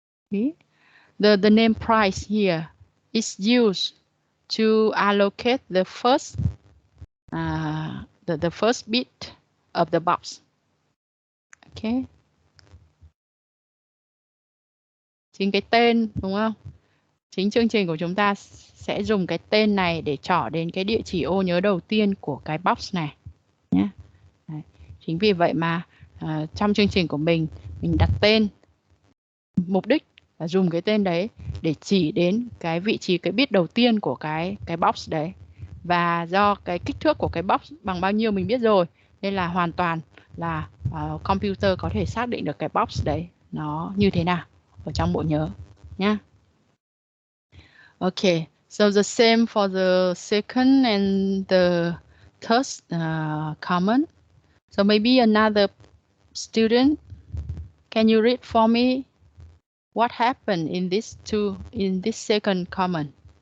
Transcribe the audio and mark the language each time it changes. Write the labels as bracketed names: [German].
[English] Okay. The name price here is used to allocate the first the first bit of the box. Okay. [Vietnamese] Chính cái tên đúng không? Chính chương trình của chúng ta sẽ dùng cái tên này để trỏ đến cái địa chỉ ô nhớ đầu tiên của cái box này nhé. Đấy. Chính vì vậy mà trong chương trình của mình đặt tên, mục đích là dùng cái tên đấy để chỉ đến cái vị trí cái bit đầu tiên của cái box đấy. Và do cái kích thước của cái box bằng bao nhiêu mình biết rồi, nên là hoàn toàn là computer có thể xác định được cái box đấy nó như thế nào ở trong bộ nhớ nhá. [English] Okay, so the same for the second and the third comment. So maybe another student, can you read for me what happened in this second comment?